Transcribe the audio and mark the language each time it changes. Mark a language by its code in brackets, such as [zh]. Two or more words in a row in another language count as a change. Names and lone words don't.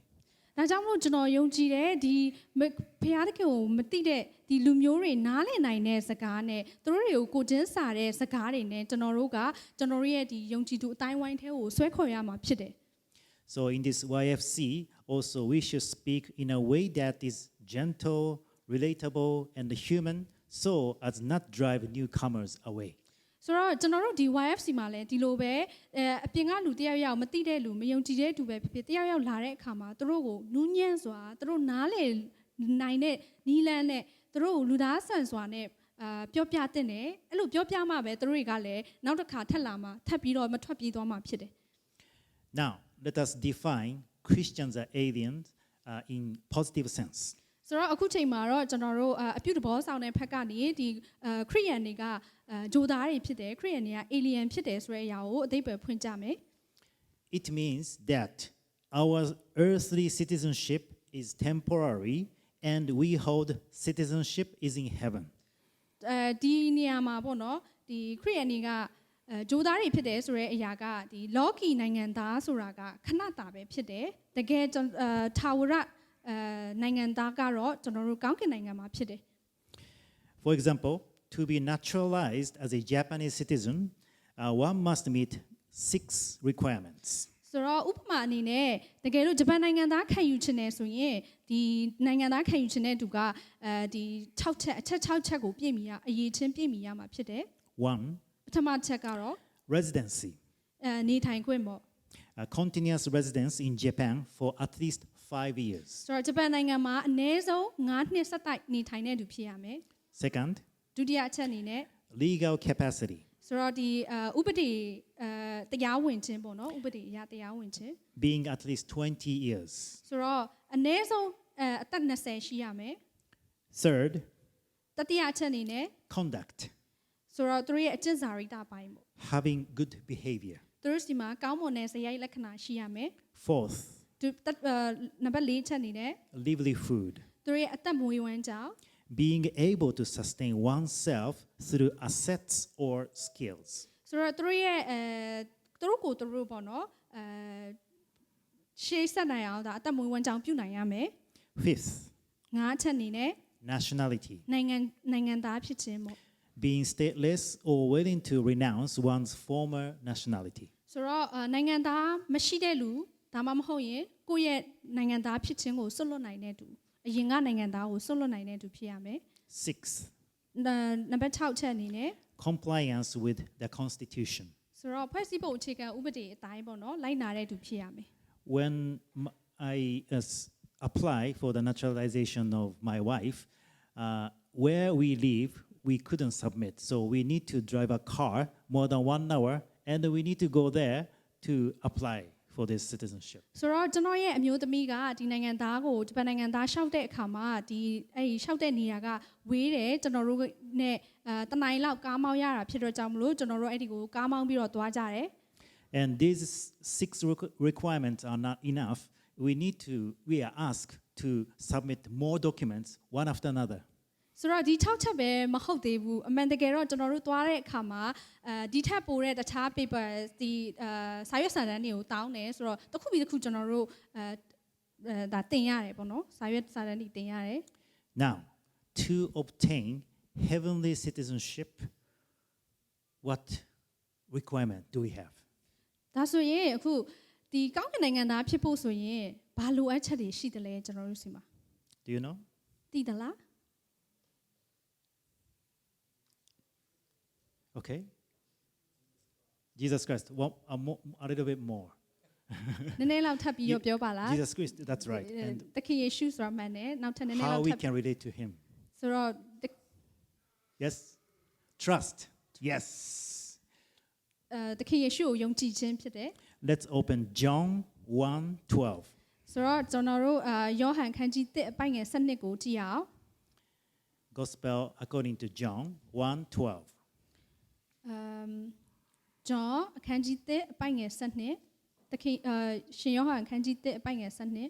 [my] ဒါကြောင့်မို့ကျွန်တော်ယုံကြည်တယ်ဒီဖခင်တခင်ကိုမသိတဲ့ဒီလူမျိုးတွေနားလည်နိုင်တဲ့စကားနဲ့သူတို့တွေကိုကိုချင်းစာတဲ့စကားတွေနဲ့ကျွန်တော်တို့ရဲ့ဒီယုံကြည်သူအတိုင်းဝိုင်းထဲကိုဆွဲခေါ်ရမှာဖြစ်တယ် [en] So in this YFC, also we should speak in a way that is gentle, relatable, and human, so as not drive newcomers away. [my] ဆိုတော့ကျွန်တော်တို့ဒီ YFC မှာလည်းဒီလိုပဲအပြင်ကလူတယောက်ယောက်မသိတဲ့လူမယုံကြည်တဲ့သူပဲဖြစ်ဖြစ်တယောက်ယောက်လာတဲ့အခါမှာသူတို့ကိုနူးညံ့စွာသူတို့နားလေနိုင်တဲ့နီးလန်းနဲ့သူတို့ကိုလူသားဆန်စွာနဲ့ပြောပြတဲ့နဲ့အဲ့လိုပြောပြမှပဲသူတို့တွေကလည်းနောက်တစ်ခါထပ်လာမှထပ်ပြီးတော့မထွက်ပြေးသွားမှဖြစ်တယ် [en] Now, let us define Christians are aliens in positive sense. [my] ဆိုတော့အခုချိန်မှာတော့ကျွန်တော်တို့အပြုတဘောဆောင်တဲ့ဖက်ကနေဒီခရိယန်တွေကဂျိုသားတွေဖြစ်တယ်ခရိယန်တွေက alien ဖြစ်တယ်ဆိုတဲ့အရာကိုအသိပယ်ဖွင့်ကြမယ် [en] It means that our earthly citizenship is temporary and we hold citizenship is in heaven. [my] ဒီနေရာမှာပေါ့နော်ဒီခရိယန်တွေကဂျိုသားတွေဖြစ်တယ်ဆိုတဲ့အရာကဒီလောကီနိုင်ငံသားဆိုတာကခဏတာပဲဖြစ်တယ်တကယ်ထာဝရနိုင်ငံသားကတော့ကျွန်တော်တို့ကောင်းကင်နိုင်ငံမှာဖြစ်တယ် [en] For example, to be naturalized as a Japanese citizen, one must meet 6 requirements. [my] ဆိုတော့ဥပမာအနေနဲ့တကယ်လို့ဂျပန်နိုင်ငံသားခံယူချင်တယ်ဆိုရင်ဒီနိုင်ငံသားခံယူချင်တဲ့သူကဒီ6ချက်အချက်6ချက်ကိုပြည့်မီရအရေးချင်းပြည့်မီရမှာဖြစ်တယ် [en] 1. [my] ပထမချက်ကတော့ [en] Residency. [my] နေထိုင်ခွင့်ပေါ့ [en] Continuous residence in Japan for at least 5 years. [my] ဆိုတော့ဂျပန်နိုင်ငံမှာအနည်းဆုံး9နှစ်ဆက်တိုက်နေထိုင်တဲ့သူဖြစ်ရမယ် [en] Second, [my] ဒုတိယအချက်အနေနဲ့ [en] legal capacity. [my] ဆိုတော့ဒီဥပဒေတရားဝင်ခြင်းပေါ့နော်ဥပဒေအရတရားဝင်ခြင်း [en] Being at least 20 years. [my] ဆိုတော့အနည်းဆုံးအသက်20ရှိရမယ် [en] Third, [my] တတိယအချက်အနေနဲ့ [en] conduct. [my] ဆိုတော့သူတို့ရဲ့အကျင့်စာရိတ္တပိုင်းပေါ့ [en] Having good behavior. [my] သူတို့စီမှာကောင်းမွန်တဲ့ဇယိုက်လက္ခဏာရှိရမယ် [en] Fourth, [my] နံပါတ်4ချက်အနေနဲ့ [en] lively food. [my] သူတို့ရဲ့အသက်မွေးဝမ်းကြောင်း [en] Being able to sustain oneself through assets or skills. [my] ဆိုတော့သူတို့ရဲ့သူတို့ကိုသူတို့ပေါ့နော်ရှေးဆက်နိုင်အောင်ဒါအသက်မွေးဝမ်းကြောင်းပြုနိုင်ရမယ် [en] Fifth, [my] 5ချက်အနေနဲ့ [en] nationality. [my] နိုင်ငံသားဖြစ်ခြင်းပေါ့ [en] Being stateless or willing to renounce one's former nationality. [my] ဆိုတော့နိုင်ငံသားမရှိတဲ့လူဒါမှမဟုတ်ရင်ကိုယ့်ရဲ့နိုင်ငံသားဖြစ်ခြင်းကိုစွန့်လွတ်နိုင်တဲ့သူအရင်ကနိုင်ငံသားကိုစွန့်လွတ်နိုင်တဲ့သူဖြစ်ရမယ် [en] Sixth, [my] နံပါတ်6ချက်အနေနဲ့ [en] compliance with the Constitution. [my] ဆိုတော့ဖွဲ့စည်းပုံအခြေခံဥပဒေအတိုင်းပေါ့နော်လိုက်နာတဲ့သူဖြစ်ရမယ် [en] When I apply for the naturalization of my wife, where we live, we couldn't submit. So we need to drive a car more than 1 hour, and we need to go there to apply for this citizenship. [my] ဆိုတော့ကျွန်တော်ရဲ့အမျိုးသမီးကဒီနိုင်ငံသားကိုဂျပန်နိုင်ငံသားရှောက်တဲ့အခါမှာဒီအဲ့ရှောက်တဲ့နေရာကဝေးတယ်ကျွန်တော်တို့နဲ့တနိုင်လောက်ကားမောင်းရတာဖြစ်တော့ကြောင့်မလို့ကျွန်တော်တို့အဲ့ဒီကိုကားမောင်းပြီးတော့သွားကြတယ် [en] And these 6 requirements are not enough. We are asked to submit more documents one after another. [my] ဆိုတော့ဒီ6ချက်ပဲမဟုတ်သေးဘူးအမှန်တကယ်တော့ကျွန်တော်တို့သွားတဲ့အခါမှာဒီထက်ပိုတဲ့တခြား paper ဒီစာရွက်စာတမ်းတွေကိုတောင်းတယ်ဆိုတော့တစ်ခုပြီးတစ်ခုကျွန်တော်တို့ဒါတင်ရတယ်ပေါ့နော်စာရွက်စာတမ်းတွေတင်ရတယ် [en] Now, to obtain heavenly citizenship, what requirement do we have? [my] ဒါဆိုရင်အခုဒီကောင်းကင်နိုင်ငံသားဖြစ်ဖို့ဆိုရင်ဘာလိုအပ်ချက်တွေရှိတယ်လဲကျွန်တော်တို့စီမှာ [en] Do you know? [my] သိသလား [en] Okay. Jesus Christ, a little bit more. [my] နည်းနည်းလောက်ထပ်ပြီးပြောပါလား [en] Jesus Christ, that's right. And [my] တခင်ယေရှုဆိုတာမှန်တယ်နောက်ထပ်နည်းနည်း [en] how [my] လောက် [en] we [my] ထပ် [en] can relate to him. [my] ဆိုတော့ [en] Yes. Trust. Yes. [my] သခင်ယေရှုကိုယုံကြည်ခြင်းဖြစ်တယ် [en] Let's open John 1:12. [my] ဆိုတော့ကျွန်တော်တို့ယောဟန်ခန်းကြီး1အပိုင်ငယ်7ကိုကြည့်ရအောင် [en] Gospel according to John 1:12. [my] ဂျွန်အခန်းကြီး1အပိုင်ငယ်7သခင်ရှင်ယောဟန်ခန်းကြီး1အပိုင်ငယ်7